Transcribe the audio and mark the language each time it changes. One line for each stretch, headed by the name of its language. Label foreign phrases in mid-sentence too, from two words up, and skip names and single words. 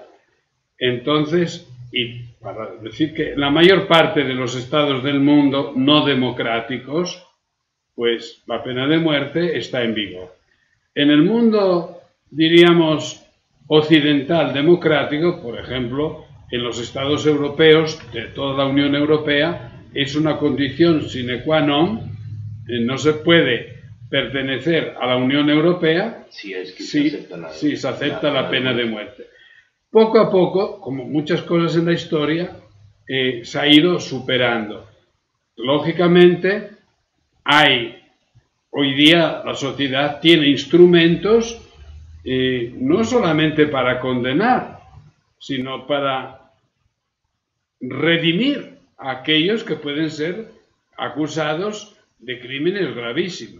Spanish: Entonces, y para decir que la mayor parte de los estados del mundo no democráticos, pues la pena de muerte está en vigor. En el mundo, diríamos, occidental democrático, por ejemplo, en los estados europeos, de toda la Unión Europea, es una condición
Latin: sine qua non,
Spanish: no se puede pertenecer a la Unión Europea si se acepta la pena de muerte. Poco a poco, como muchas cosas en la historia, se ha ido superando. Lógicamente, hoy día la sociedad tiene instrumentos no solamente para condenar, sino para redimir a aquellos que pueden ser acusados de crímenes gravísimos.